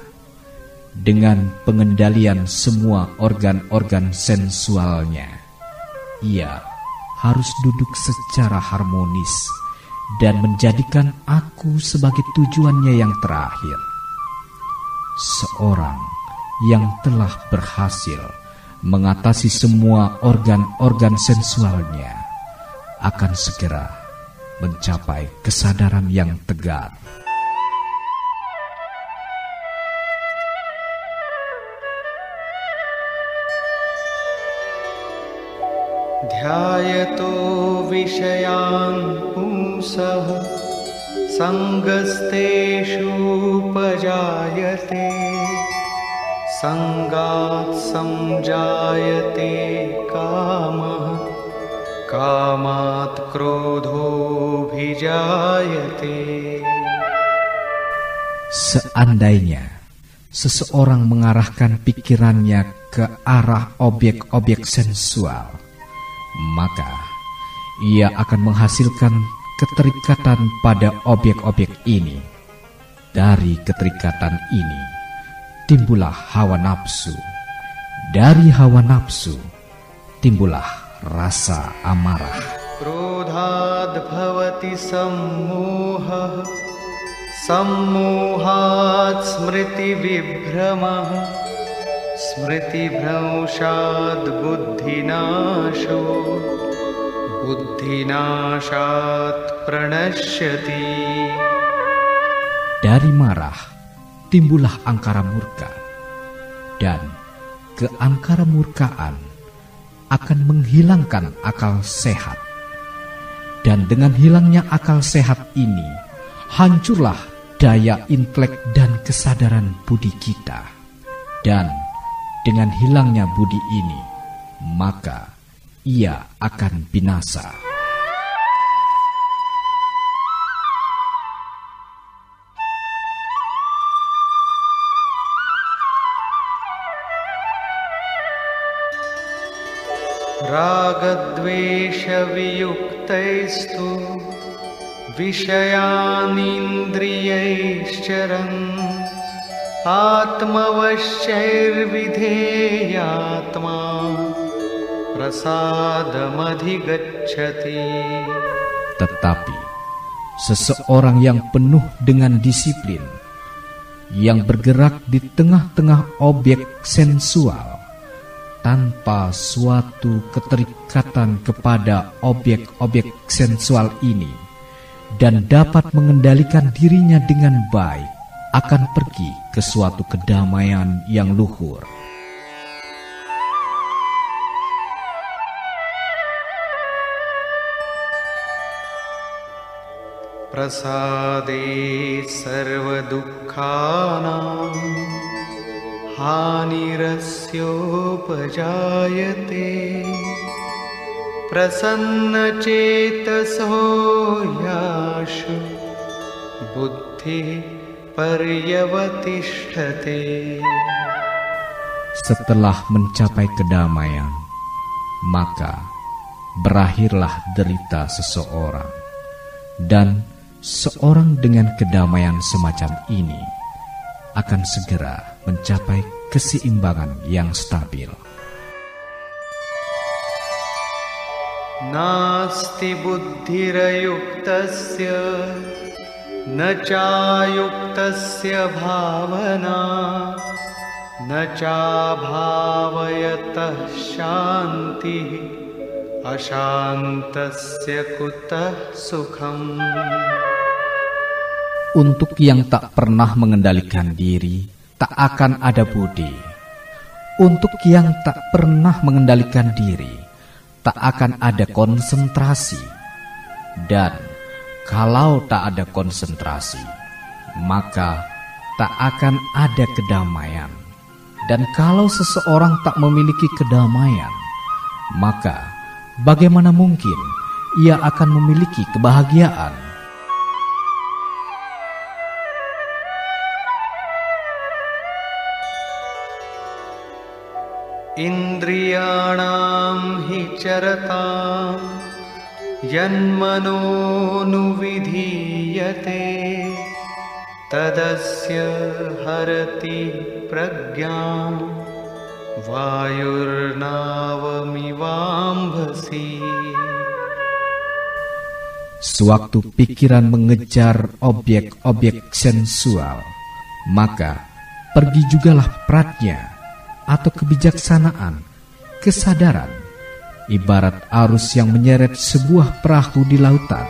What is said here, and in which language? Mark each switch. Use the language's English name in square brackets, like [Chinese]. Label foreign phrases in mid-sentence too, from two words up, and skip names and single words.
[Indonesian] Dengan pengendalian semua organ-organ sensualnya, ia harus duduk secara harmonis dan menjadikan aku sebagai tujuannya yang terakhir. Seorang yang telah berhasil mengatasi semua organ-organ sensualnya akan segera mencapai kesadaran yang tegar. [Sanskrit] ध्यायतो विषयान् पुंसः सङ्गस्तेषु उपजायते सङ्गात् सञ्जायते कामः कामात् क्रोधो ऽभिजायते. [Indonesian] Seandainya seseorang mengarahkan pikirannya ke arah objek-objek sensual, maka ia akan menghasilkan keterikatan pada objek-objek ini. Dari keterikatan ini timbullah hawa nafsu. Dari hawa nafsu timbullah rasa amarah. [Sanskrit] क्रोधाद् भवति सम्मोहः सम्मोहात् स्मृति विभ्रमः स्मृति भ्रंशाद् बुद्धिनाशो बुद्धिनाशात् प्रणश्यति. [Indonesian] Dari marah timbullah angkara murka, dan keangkara murkaan akan menghilangkan akal sehat. Dan dengan hilangnya akal sehat ini, hancurlah daya intelek dan kesadaran budi kita. Dan dengan hilangnya budi ini, maka ia akan binasa. [Sanskrit] रागद्वेष वियुक्तैस्तु विषयानिन्द्रियैश्चरन् आत्मवश्यैर्विधेयात्मा प्रसादमधिगच्छति. [Indonesian] Tetapi seseorang yang penuh dengan disiplin, yang bergerak di tengah-tengah objek sensual tanpa suatu keterikatan kepada objek-objek sensual ini, dan dapat mengendalikan dirinya dengan baik, akan pergi ke suatu kedamaian yang luhur. [Sanskrit] प्रसादे सर्व दुःखानां हानिरस्योपजायते प्रसन्न चेतसो ह्याशु बुद्धिः पर्यवतिष्ठते. [Indonesian] Setelah mencapai kedamaian, maka berakhirlah derita seseorang, dan seorang dengan kedamaian semacam ini akan segera mencapai keseimbangan yang stabil. [Sanskrit] नास्ति बुद्धिरयुक्तस्य न चायुक्तस्य भावना न च भावयतः शान्ति अशान्तस्य कुतः सुखम्. [Indonesian] Untuk yang tak pernah mengendalikan diri, tak akan ada budi. Untuk yang tak pernah mengendalikan diri, tak akan ada konsentrasi. Dan kalau tak ada konsentrasi, maka tak akan ada kedamaian. Dan kalau seseorang tak memiliki kedamaian, maka bagaimana mungkin ia akan memiliki kebahagiaan? [Sanskrit] इन्द्रियाणां हि चरतां यन्मनोऽनुविधीयते तदस्य हरति प्रज्ञां वायुर्नावमिवाम्भसि. [Indonesian] Sewaktu pikiran mengejar objek-objek sensual, maka pergi jugalah pratnya atau kebijaksanaan, kesadaran, ibarat arus yang menyeret sebuah perahu di lautan.